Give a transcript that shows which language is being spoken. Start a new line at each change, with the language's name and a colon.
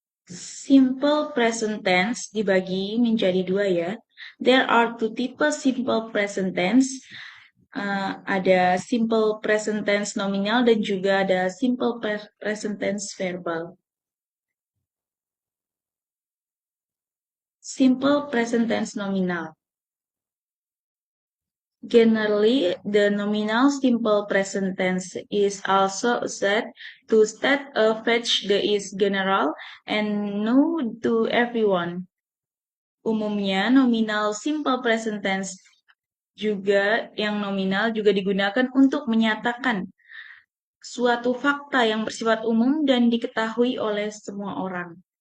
Indonesian: Simple present tense dibagi menjadi dua ya.
English: There are two types simple present tense.
Indonesian: Ada simple present tense nominal dan juga ada simple present tense verbal.
English: Simple present tense nominal. Generally, the nominal simple present tense is also used to state a fact that is general and known to everyone.
Indonesian: Umumnya, nominal simple present tense yang nominal juga digunakan untuk menyatakan suatu fakta yang bersifat umum dan diketahui oleh semua orang.